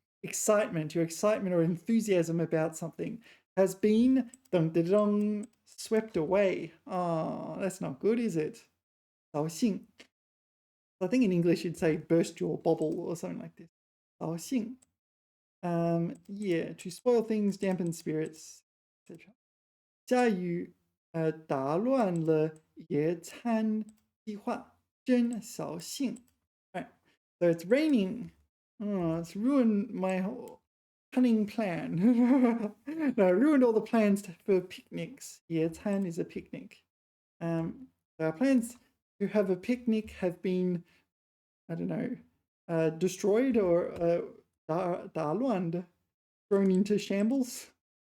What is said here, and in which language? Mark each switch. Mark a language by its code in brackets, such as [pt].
[en] Excitement, your excitement or enthusiasm about something has been swept away. Oh, that's not good, is it? 扫兴. I think in English you'd say burst your bubble or something like this. [zh] 扫兴. [en] Yeah, to spoil things, dampen spirits, etc. [zh] 下雨打乱了野餐计划，真扫兴. [en] Right. So it's raining. Oh, it's ruined my whole cunning plan. No, ruined all the plans for picnics. 野餐 is a picnic. Our plans to have a picnic have been, I don't know, destroyed or 打乱, thrown into shambles.